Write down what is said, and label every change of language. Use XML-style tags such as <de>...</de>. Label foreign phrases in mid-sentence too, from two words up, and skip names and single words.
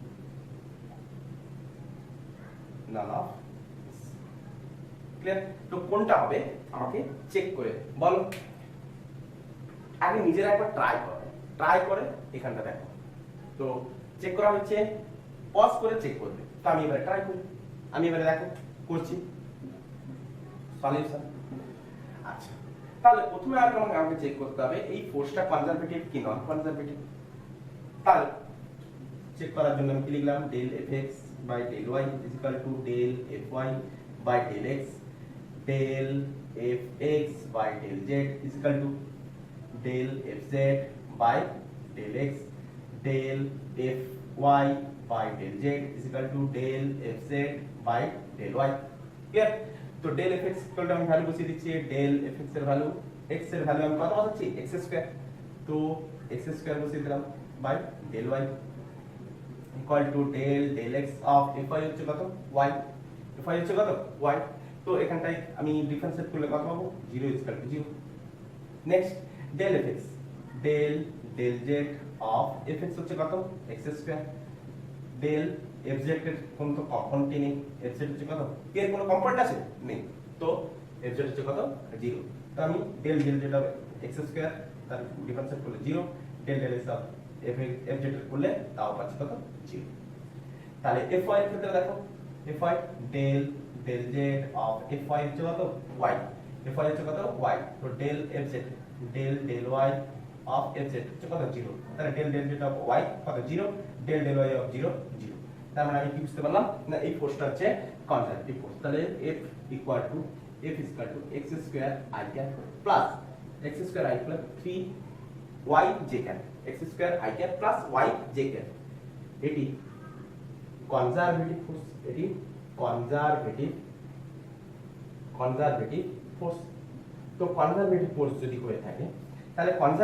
<en>none of</en> <bn>ক্লিয়ার তো কোনটা হবে আমাকে চেক করে বলো আগে নিজেরা একবার ট্রাই করে এখানটা দেখো তো চেক করা হচ্ছে পজ করে চেক করবে তো আমি এবারে ট্রাই করি আমি এবারে দেখো করছি সলিউশন আচ্ছা তাহলে প্রথমে আমাকে চেক করতে হবে এই ফোর্সটা কনজারভেটিভ কি</bn> <en>non conservative</en> <bn>তাহলে চেক করার জন্য আমি কি লিখলাম</bn> <en>del fx by del y is equal to del fy by del x del fx by del z is equal to del fz by del x del fy by del z is equal to del fz by del y</en> <bn>ক্লিয়ার তো</bn> <en>del fx equal to</en> <bn>আমি ভ্যালু বসিয়ে দিচ্ছি</bn> <en>del fx</en> <bn>এর ভ্যালু x এর ভ্যালু আমি কত বসাচ্ছি</bn> <en>x square</en> <bn>তো</bn> <en>x square</en> <bn>বসিয়ে দিলাম</bn> <en>by del y equal to del x of fy</en> <bn>হচ্ছে কত y fy হচ্ছে কত y তো এখানটায় আমি ডিফারেন্সিয়েট করলে কত পাবো</bn> <en>0 equal to 0 next del fx del z of fx</en> <bn>হচ্ছে কত</bn> <en>x square del fz</en> <bn>এর কোন তো কম্পোনেন্ট নেই fz হচ্ছে কত এর কোনো কম্পোনেন্ট আছে নেই তো fz হচ্ছে কত 0 তো আমি</bn> <en>del z of x square</en> <bn>তার ডিফারেন্সিয়েট করলে 0</bn> <en>del x of fz</en> <bn>করলে তাও পাচ্ছি কত 0 তাহলে fy এর ক্ষেত্রে দেখো</bn> <en>fy del z of fy</en> <bn>হচ্ছে কত y fy হচ্ছে কত y তো</bn> <en>del fz del y of fz</en> <bn>হচ্ছে কত 0 তাহলে</bn> <en>del z of y</en> <bn>কত 0</bn> <en>del y of 0 0</en> <bn>তার মানে আমি কি বুঝতে পারলাম না এই ফোর্সটা হচ্ছে</bn> <en>conservative force</en> <bn>তাহলে</bn> <en>f equal to x square i cap plus x square i plus 3 y j cap x square i cap plus y j cap</en> <bn>এটি</bn> <en>conservative force</en> <bn>তো</bn> <en>conservative force</en> <bn>যদি হয়ে থাকে তাহলে</bn>